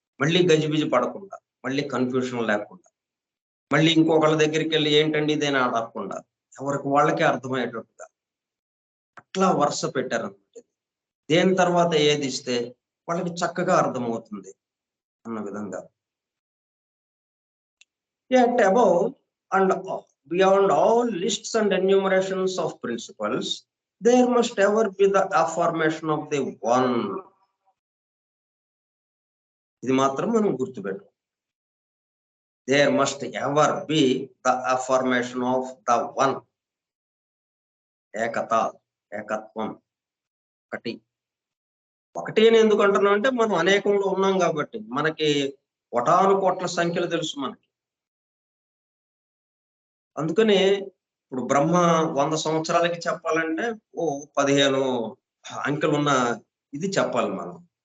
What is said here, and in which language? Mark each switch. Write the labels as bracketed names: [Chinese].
[Telugu] మళ్ళీ గజిబిజి పడకుండా, మళ్ళీ కన్ఫ్యూషన్ లేకుండా, మళ్ళీ ఇంకొకళ్ళ దగ్గరికి వెళ్ళి ఏంటండి ఇదేనా అడగకుండా ఎవరికి వాళ్ళకే అర్థమయ్యేటట్టుగా అట్లా వరుస పెట్టారనమాట. దేని తర్వాత ఏది ఇస్తే వాళ్ళకి చక్కగా అర్థమవుతుంది అన్న విధంగా. [English] Yet above and beyond all lists and enumerations of principles, there must ever be the affirmation of the one. [Telugu] ఇది మాత్రం మనం గుర్తుపెట్టు. [English] There must ever be the affirmation of the one. [Telugu] ఏకత, ఏకత్వం, ఒకటి అని ఎందుకు అంటున్నాం అంటే మనం అనేకంలో ఉన్నాం కాబట్టి. మనకి కోటాను కోట్ల సంఖ్యలు తెలుసు మనకి. అందుకని ఇప్పుడు బ్రహ్మ 100 సంవత్సరాలకి చెప్పాలంటే 15 అంకెలు ఉన్న ఇది చెప్పాలి మనం.